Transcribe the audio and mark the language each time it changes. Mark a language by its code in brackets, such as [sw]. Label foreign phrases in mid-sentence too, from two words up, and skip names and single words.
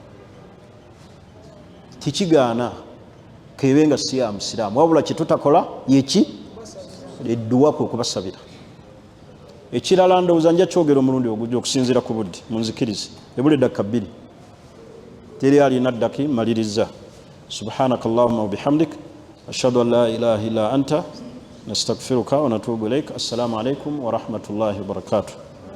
[lg] Tekigaana kebe nga si ya musiraamu, wabula kye tutakola yeki? Edduwa kwe kubasabira. Ekirala ndowooza nja kyogera omulundi ogujja okusinziira ku budde, munzikirize ebula eddakika 2 teri alina ddaki maliriza. [ar] سبحانك اللهم وبحمدك أشهد أن لا إله إلا أنت نستغفرك ونتوب إليك. السلام عليكم ورحمة الله وبركاته.